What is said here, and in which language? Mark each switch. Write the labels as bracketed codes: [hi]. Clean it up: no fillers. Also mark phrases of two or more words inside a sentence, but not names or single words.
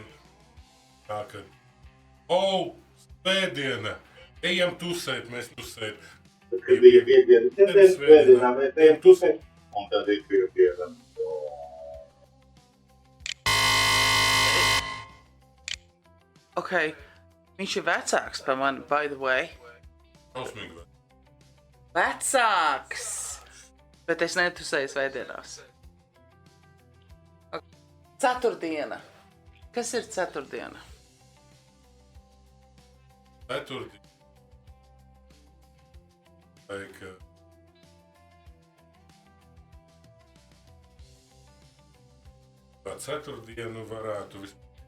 [lv] Tā, kad svētdiena. Ejam tusēt, mēs tusēt. Tad, kad bija piekdiena, svētdienā mēs ejam tusēt, un tad ir piekdiena. Ok, viņš ir vecāks par mani, [en] by the way. [lv] Šausmīgi. Vecāks! Bet es netusēju svētdienās. Ceturtdiena. Kas ir ceturtdiena? Ceturtdiena. Ceturtdienu varētu vispār.